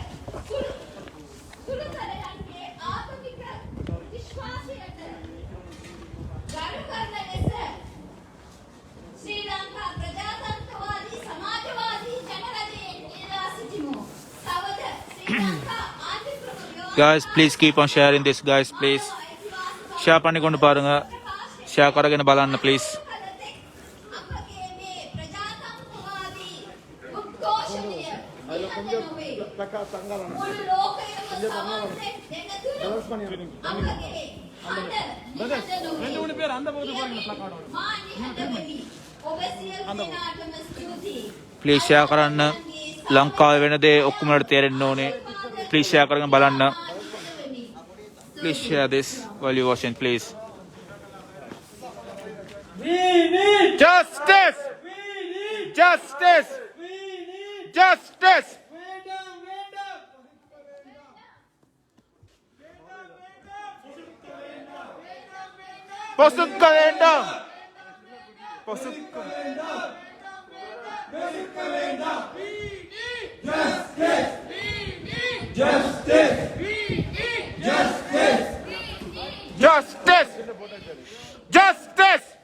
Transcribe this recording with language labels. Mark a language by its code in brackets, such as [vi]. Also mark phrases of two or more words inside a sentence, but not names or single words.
[si] සුළුතරයන්ගේ ආගමික විශ්වාසයට ගරු කරන ලෙස ශ්‍රී ලංකා ප්‍රජාතන්ත්‍රවාදී සමාජවාදී ජනරජයෙන් ඉල්ලා සිටිමු. [en] guys please keep on sharing this guys please share [ta] பண்ணிக்கொண்டு பாருங்க [si] share කරගෙන බලන්න [en] please [si] අපගේ මේ ප්‍රජාතන්ත්‍රවාදී උද්ඝෝෂණය මුළු ලෝකයම සමස්තයෙන් දෙනතුරු අපගේ [ta] ரெண்டு மூணு பேர் அந்த பகுதி போறீங்க பிளக்கார்ட் [si] ඔබ සියලු දෙනාටම ස්තුතියි. [en] please [si] share කරන්න ලංකාවේ වෙන දේ ඔක්කොම වලට තේරෙන්න ඕනේ [en] please [si] share කරගෙන බලන්න [en] please share this while you watching please We need justice justice justice [ta] பொசுக்க வேண்டாம் பொசுக்க [en] justice justice